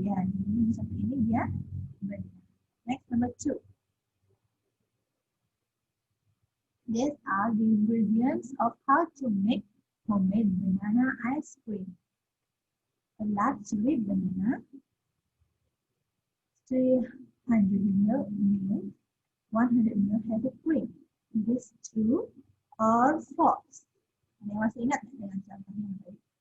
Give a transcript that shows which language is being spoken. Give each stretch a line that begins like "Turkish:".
Indonesian: Ya, ini satu ini dia benar.
English: Next, number 2. These are the ingredients of how to make homemade banana ice cream. A large sweet banana, 300 ml milk, 100 ml heavy cream. Is this true or false?
Indonesian: Ada yang masih ingat dengan contoh yang tadi?